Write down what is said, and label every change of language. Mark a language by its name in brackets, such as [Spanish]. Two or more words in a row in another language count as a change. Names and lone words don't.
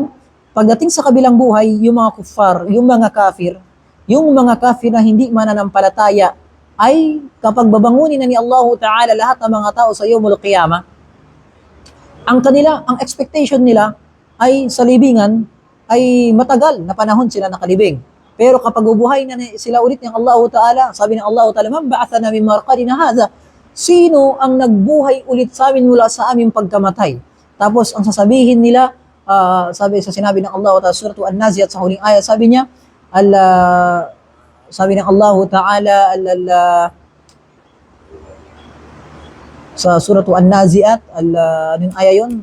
[Filipino] Pagdating sa kabilang buhay, yung mga kuffar, yung mga kafir na hindi mananampalataya, ay kapag babangunin na ni Allah Ta'ala lahat ng mga tao sa [Arabic] يوم القيامة, [Filipino] ang expectation nila ay sa libingan, ay matagal na panahon sila nakalibing. Pero kapag ubuhay na sila ulit ng Allah Ta'ala, sabi ng Allah Ta'ala, [Arabic] "من بعثنا من مرقدنا هذا?" [Filipino] Sino ang nagbuhay ulit sa amin mula sa aming pagkamatay? Tapos ang sasabihin nila, sinabi ng Allah Ta'ala, Surah An-Nazi'at sa huling ayat, sabi niya, sabi ng Allah Ta'ala, sa Surah An-Nazi'at, anong aya yun?